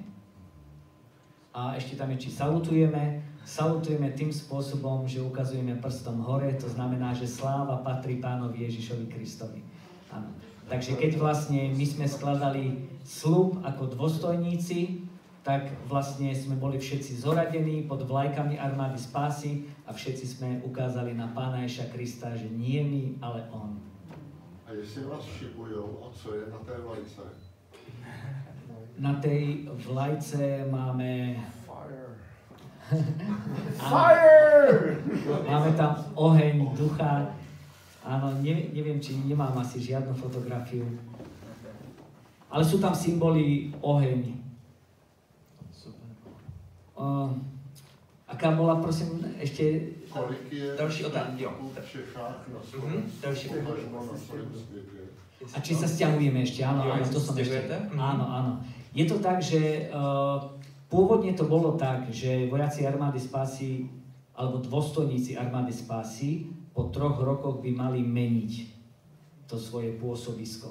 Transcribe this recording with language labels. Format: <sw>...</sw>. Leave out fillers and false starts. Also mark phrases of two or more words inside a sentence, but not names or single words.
<sk>A ešte tam je, či salutujeme tým spôsobom, že ukazujeme prstom hore, to znamená, že sláva patrí Pánovi Ježišovi Kristovi. Áno. Takže keď vlastne my sme skladali sľub ako dôstojníci, tak vlastne sme boli všetci zoradení pod vlajkami armády spásy a všetci sme ukázali na Pána Ježiša Krista, že nie my, ale on.</sk> <cs>A jestli vás šibujou, a co je na té vlajce?</cs> <sk>Na tej vlajce máme... Fire! Máme tam oheň, ducha. Áno, neviem, či nemám asi žiadnu fotografiu. Ale sú tam symboly oheň. Super. Aká bola, prosím, ešte...</sk> <cs>Kolik je další otázka, jo. v Čechách na Slovensku, potažmo na celém světě?</cs> <sk>A či sa stiahujeme ešte? Áno, áno, to som ešte... Áno. Je to tak, že pôvodne to bolo tak, že vojaci armády spásy alebo dôstojníci armády spásy po 3 rokoch by mali meniť to svoje pôsobisko.</sk>